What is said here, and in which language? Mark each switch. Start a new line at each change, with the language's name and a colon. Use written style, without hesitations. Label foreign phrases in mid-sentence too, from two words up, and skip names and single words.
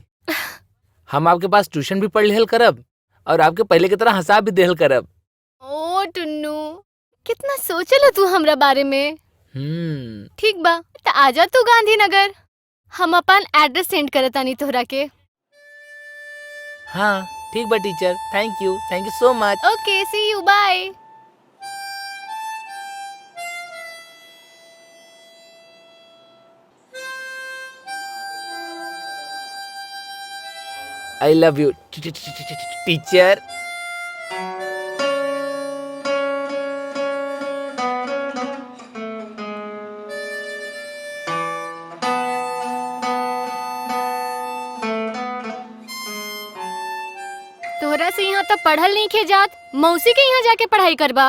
Bhojpuri: हम आपके पास ट्यूशन भी पढ़ लेहल करब और आपके पहले की तरह हंसा भी देहल करब। ओ टुन्नू, कितना सोचल तू हमरा बारे में। ठीक बा, तो आजा तू गांधीनगर। हम अपन एड्रेस सेंड करतानी तोहरा के। हाँ ठीक बा टीचर,
English: thank you so much. Okay, see you, bye. I love you teacher.
Bhojpuri: तोहरा से यहाँ तो पढ़ल नहीं खे जात, मौसी के यहाँ जाके पढ़ाई करबा।